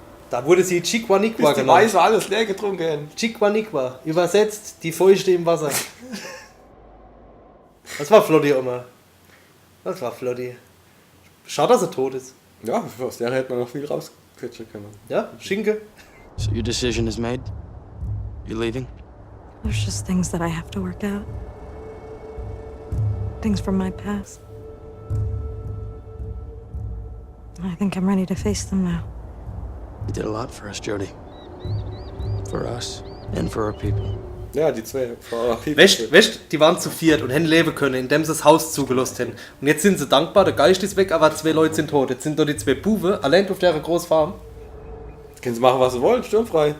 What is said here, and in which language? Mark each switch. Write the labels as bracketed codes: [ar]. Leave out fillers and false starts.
[de] Da wurde sie Chiquaniqua Bis die genannt. Weiße alles leer getrunken. Chiquaniqua. Übersetzt, die Feuchte im Wasser. Das war Flotti, Oma. Das war Flotti. Schade, dass er tot ist. Ja, aus der hätte man noch viel rausquetschen können. Ja, Schinke. [en] So your decision is made? You're leaving? There's just things that I have to work out. Things from my past. I think I'm ready to face them now. You did a lot for us, Jodie. For us and for our people. [de] Ja, die zwei. Weißt, die waren zu viert und hätten leben können, indem sie das Haus zugelost hätten. Und jetzt sind sie dankbar, der Geist ist weg, aber 2 Leute sind tot. Jetzt sind da die 2 Buben, allein auf der großen Farm. Jetzt können sie machen, was sie wollen, sturmfrei.